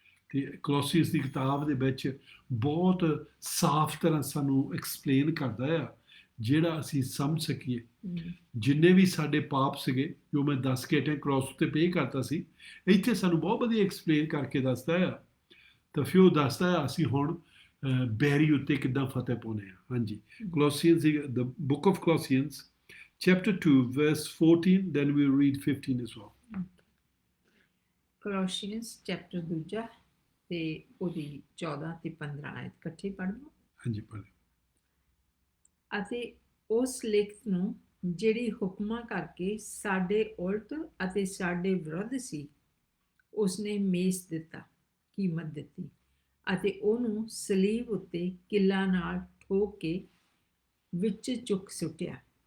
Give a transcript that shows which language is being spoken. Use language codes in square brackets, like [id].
[pa] ਤੇ ਕੋਲੋਸੀਅਸ ਦੀ ਕਿਤਾਬ ਦੇ ਵਿੱਚ ਬਹੁਤ ਸਾਫ਼ ਤਰ੍ਹਾਂ ਸਾਨੂੰ ਐਕਸਪਲੇਨ ਕਰਦਾ ਆ, ਜਿਹੜਾ ਅਸੀਂ ਸਮਝ ਸਕੀਏ। ਜਿੰਨੇ ਵੀ ਸਾਡੇ ਪਾਪ ਸੀਗੇ, ਜੋ ਮੈਂ ਦੱਸ ਕੇ ਹਟਿਆ, ਕ੍ਰਾਸ ਉੱਤੇ ਪੇ ਕਰਤਾ ਸੀ, ਇੱਥੇ ਸਾਨੂੰ ਬਹੁਤ ਵਧੀਆ ਐਕਸਪਲੇਨ ਕਰਕੇ ਦੱਸਦਾ ਆ। ਤਾਂ ਫਿਰ ਉਹ ਦੱਸਦਾ ਆ ਅਸੀਂ ਹੁਣ ਬੈਰੀ ਉੱਤੇ ਕਿੱਦਾਂ ਫਤਿਹ ਪਾਉਂਦੇ ਹਾਂ। [en] ਹਾਂਜੀ, Colossians the book of Colossians chapter 2 verse 14, then we'll read 15 as well. [pa] ਕੋਲੋਸੀਅਨਸ chapter 2 ਤੇ ਉਹਦੀ 14 ਤੇ 15 ਆਇਤ ਇਕੱਠੇ ਪੜ੍ਹ ਲਓ। ਹਾਂਜੀ, ਪੜ੍ਹ। ਅਤੇ ਉਸ ਲਿਖਤ ਨੂੰ ਜਿਹੜੀ ਹੁਕਮਾਂ ਕਰਕੇ ਸਾਡੇ ਉਲਟ ਅਤੇ ਸਾਡੇ ਵਿਰੁੱਧ ਸੀ, ਉਸਨੇ ਮੇਸ ਦਿੱਤਾ, ਕੀਮਤ ਦਿੱਤੀ ਅਤੇ ਉਹਨੂੰ ਸਲੀਬ ਉੱਤੇ ਕਿੱਲਾਂ ਨਾਲ ਠੋਕ ਕੇ ਵਿੱਚ ਚੁੱਕ ਸੁੱਟਿਆ।